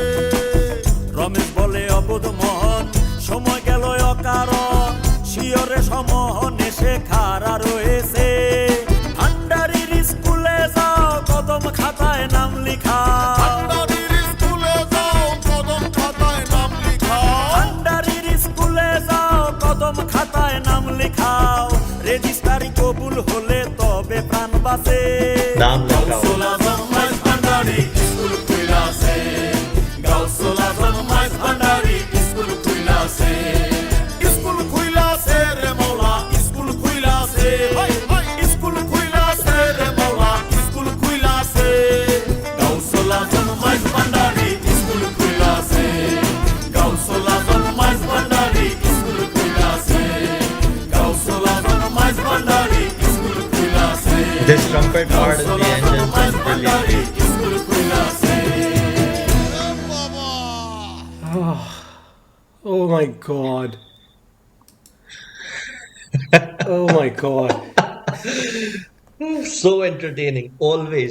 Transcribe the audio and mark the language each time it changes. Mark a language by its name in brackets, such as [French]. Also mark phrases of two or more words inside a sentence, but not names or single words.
[Bangla] রমেশ বলে অবোধ মোহন সময় গেল অকারণ শিয়রে সমোহন এসে খাড়া রয়েছে ভান্ডারির স্কুলে যাও কদম খাতায় নাম লিখা ভান্ডারির স্কুলে যাও কদম খাতায় নাম লিখাও ভান্ডারির স্কুলে যাও কদম খাতায় নাম লিখাও রেজিস্ট্রারি কবুল হলে তবে প্রাণ বাঁচে নাম লেখাও। Gausul Azam Mais Bhandari, স্কুল খুইলাছে. Gausul Azam Mais Bhandari, স্কুল খুইলাছে. স্কুল খুইলাছে রে মৌলা স্কুল খুইলাছে হাই হাই স্কুল খুইলাছে রে মৌলা স্কুল খুইলাছে Gausul Azam Mais Bhandari, স্কুল খুইলাছে. Gausul Azam Mais Bhandari, স্কুল খুইলাছে. Gausul Azam Mais Bhandari, স্কুল খুইলাছে. [English] This trumpet part at the end is just brilliant. [Bangla] স্কুল খুইলাছে. [English] Oh my god. Oh my god. So entertaining, always.